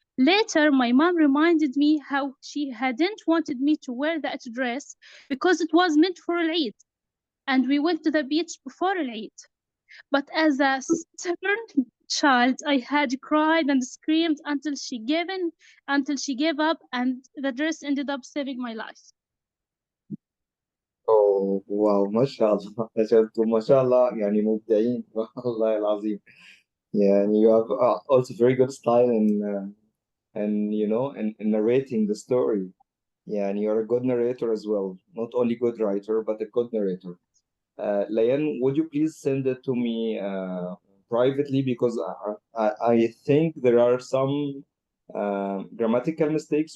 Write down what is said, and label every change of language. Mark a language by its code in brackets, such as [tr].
[en] Later, my mom reminded me how she hadn't wanted me to wear that dress because it was meant for Eid, and we went to the beach before Eid. But as a stubborn child, I had cried and screamed until she gave up, and the dress ended up saving my life. Oh wow, [ar] ما شاء الله. أنتم ما شاء الله يعني مبدعين والله العظيم. يعني [en] you have also very good style in you know in narrating the story. Yeah, and you're a good narrator as well. Not only good writer, but a good narrator. Layan, would you please send it to me privately, because I think there are some grammatical mistakes.